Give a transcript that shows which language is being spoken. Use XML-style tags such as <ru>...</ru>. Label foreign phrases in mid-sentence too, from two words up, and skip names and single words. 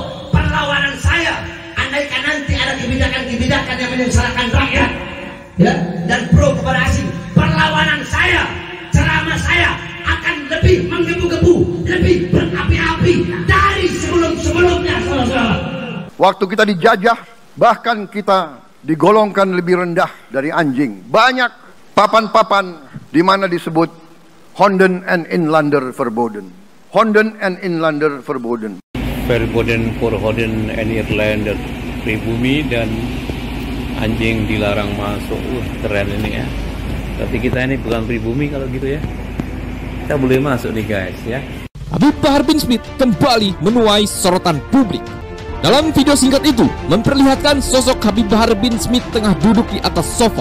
<id>Perlawanan saya, andaikan nanti ada kebijakan-kebijakan yang menyengsarakan rakyat, ya, dan pro kepada asing, perlawanan saya, ceramah saya akan lebih menggebu-gebu, lebih berapi-api dari sebelum-sebelumnya, saudara-saudara. Waktu kita dijajah, bahkan kita digolongkan lebih rendah dari anjing. Banyak papan-papan di mana disebut</id> <nl>Honden en inlander verboden. Honden en inlander verboden. Verboden for Honden en Irlander,</nl> <id>pribumi dan anjing dilarang masuk. Keren ini ya. Tapi kita ini bukan pribumi kalau gitu ya. Kita boleh masuk nih guys ya. Habib Bahar bin Smith kembali menuai sorotan publik. Dalam video singkat itu memperlihatkan sosok Habib Bahar bin Smith tengah duduk di atas sofa.</id>